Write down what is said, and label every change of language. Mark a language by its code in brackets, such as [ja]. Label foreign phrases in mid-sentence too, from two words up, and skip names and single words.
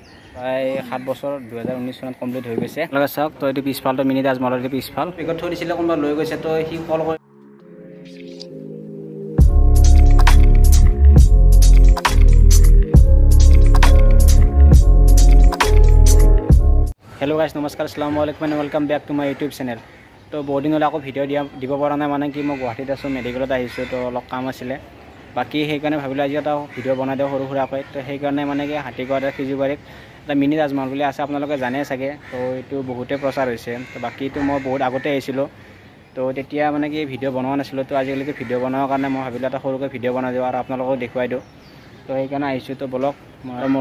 [as] প্ৰায় 7 বছৰ 2019 চনত কমপ্লিট হৈ গৈছে লগে চাওক তো এইটো পিছফালটো মিনি তাজমহলৰ এইটো পিছফাল বেগত থৈ দিছিলে কোনোবা লৈ গৈছে তো সি কল কৰি [en] hello guys [as] नमस्कार [ar] السلام عليكم [en] and welcome back to my YouTube channel [hi] तो बहुत दिन [as] আকৌ ভিডিও দিব পৰা নাই মানে কি মই গুৱাহাটীত আছো মেডিকেলত আহিছো তো অলপ কাম আছিল বাকি সেইকাৰণে ভাবিলো আজি এটা ভিডিও বনাই দিও সৰু সুৰাকৈ তো সেইকাৰণে মানে কি হাতীগড় ফিজিবাৰীত এটা মিনি তাজমহল বুলি আছে আপোনালোকে জানে চাগে তো এইটো বহুতে প্ৰচাৰ হৈছে তো বাকি তো মই বহুত আগতে আহিছিলো তো তেতিয়া মানে কি ভিডিও বনোৱা নাছিল তো আজিকালি ভিডিও বনোৱাৰ কাৰণে মই ভাবিলো এটা সৰুকৈ ভিডিও বনাই দিও আৰু আপোনালোকক দেখুৱাই দিও তো সেইকাৰণে আহিছো তো বলক মোৰ